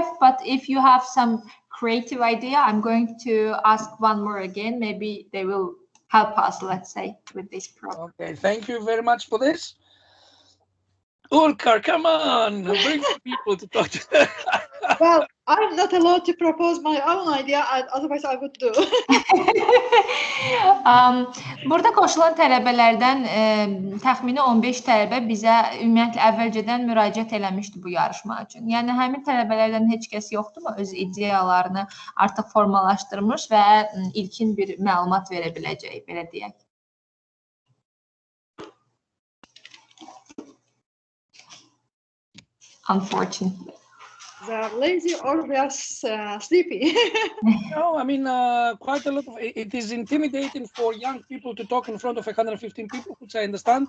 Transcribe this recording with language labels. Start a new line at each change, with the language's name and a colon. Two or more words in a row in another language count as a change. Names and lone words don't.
English: But if you have some creative idea, I'm going to ask one more again. Maybe they will help us, let's say, with this problem. Okay, thank you very much for this. Ulker, come on, bring people to talk to. Well, I'm not allowed to propose my own idea, otherwise I would do.
Azerbaijani: Burada qoşulan tələbələrdən təxmini 15 tələbə bizə ümumiyyətlə əvvəlcədən müraciət eləmişdi bu yarışma üçün. Yəni həmin tələbələrdən heç kəs yoxdurmu öz ideyalarını artıq formalaşdırmış və ilkin bir məlumat verə biləcək, belə deyək.
English: Unfortunately. are lazy or they are sleepy. No, I mean, quite a lot of it is intimidating for young people to talk in front of 115 people, which I understand.